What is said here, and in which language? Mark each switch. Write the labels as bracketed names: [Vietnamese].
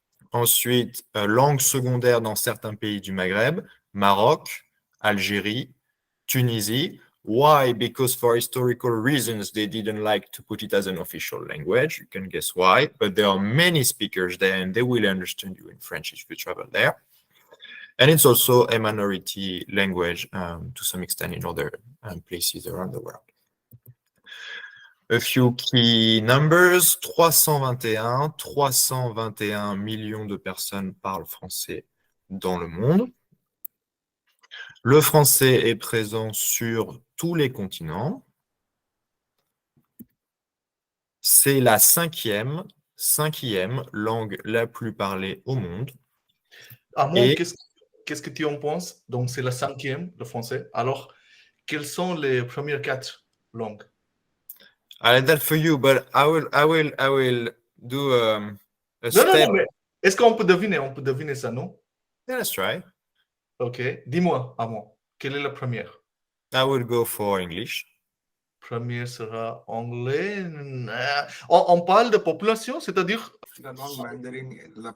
[French] Ensuite, langue secondaire dans certains pays du Maghreb, Maroc, Algérie, Tunisie, [English] Why? Because for historical reasons, they didn't like to put it as an official language. You can guess why, but there are many speakers there and they will understand you in French if you travel there. And it's also a minority language to some extent in other places around the world. A few key numbers, [French] 321 millions de personnes parlent français dans le monde. Le français est présent sur tous les continents. C'est la cinquième langue la plus parlée au monde. Armand, Et qu'est-ce que tu en penses? Donc, c'est la cinquième, le français. Alors, quelles sont les premières quatre langues? [English] I like that for you, but I will do a [French] Non, non, [English] step. [French] non, mais est-ce qu'on peut deviner? On peut deviner ça, non? [English] Yeah, let's try. Ok. [French] Dis-moi, Armand, quelle est la première? [English] I will go for English. [French] Première sera anglais. On parle de population, c'est-à-dire La langue mandarin est la